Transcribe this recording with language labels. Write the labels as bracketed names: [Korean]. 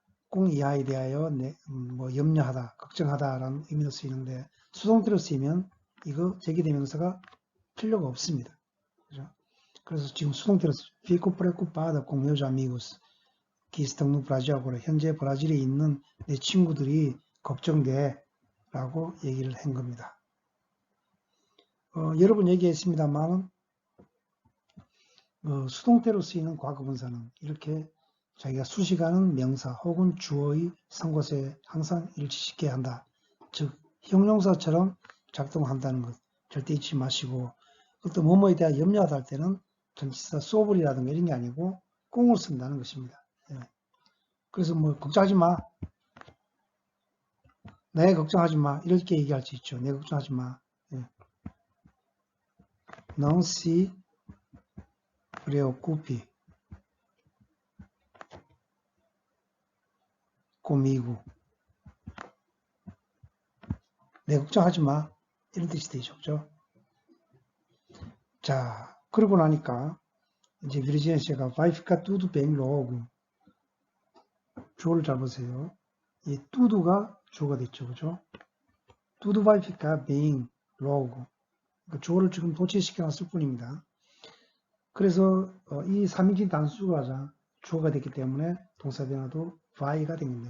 [Korean] 공 이하에 대하여 뭐 염려하다, 걱정하다라는 의미로 쓰이는데 수동태로 쓰이면 이거 제기대명사가 필요가 없습니다. 그죠? 그래서 지금 수동태로 [Portuguese] fico preocupada com meus amigos que estão no Brasil agora. [Korean] 현재 브라질에 있는 내 친구들이 걱정돼 라고 얘기를 한 겁니다. 여러 번 얘기했습니다만 수동태로 쓰이는 과거분사는 이렇게 자기가 수식하는 명사 혹은 주어의 상고세 항상 일치시켜야 한다. 즉 형용사처럼 작동한다는 것 절대 잊지 마시고 또 뭐뭐에 대한 염려하다 할 때는 전치사 소불이라든가 이런 게 아니고 꽁을 쓴다는 것입니다. 그래서 뭐 걱정하지 마. 내 걱정하지 마. 이렇게 얘기할 수 있죠. 내 걱정하지 마. [Portuguese] Não se preocupe comigo. [Korean] 내 걱정하지 마. 이런 뜻이 되죠. 그죠? 자, 그러고 나니까 이제 비르지엔시가 [Portuguese] vai ficar tudo bem logo. [Korean] 주어를 잘 보세요. 이 tudo가 주어가 됐죠. 그죠? [Portuguese] tudo vai ficar bem logo. [Korean] 그러니까 주어를 지금 도치시켜 놨을 뿐입니다. 그래서 이 3인칭 단수가 주어가 됐기 때문에 동사 변화도 vai가 됩니다.